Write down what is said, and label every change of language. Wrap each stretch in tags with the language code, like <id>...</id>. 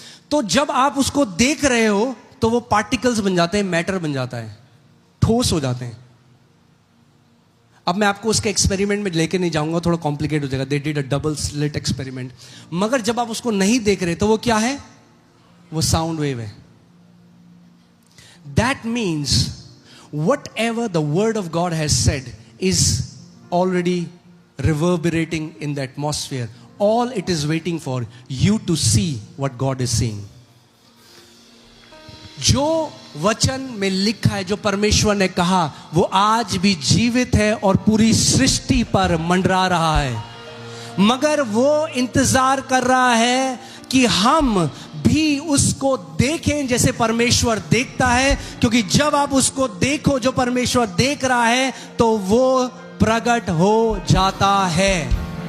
<hi>तो जब आप उसको देख रहे हो तो वो पार्टिकल्स बन जाते हैं, मैटर बन जाता है, ठोस हो जाते हैं। अब मैं आपको उसके एक्सपेरिमेंट में लेके नहीं जाऊंगा, थोड़ा कॉम्प्लिकेट हो जाएगा।</hi> <en>They did a double slit experiment.</en> <hi>मगर जब आप उसको नहीं देख रहे तो वो क्या है? वो साउंड वेव है।</hi> <en>That means whatever the word of God has said is already reverberating in the atmosphere. all it is waiting for you to see what God is seeing.</en> <hi>जो वचन में लिखा है, जो परमेश्वर ने कहा, वो आज भी जीवित है और पूरी सृष्टि पर मंडरा रहा है। मगर वो इंतजार कर रहा है कि हम भी उसको देखें जैसे परमेश्वर देखता है, क्योंकि जब आप उसको देखो जो परमेश्वर देख रहा है तो वो प्रकट हो जाता है।</hi>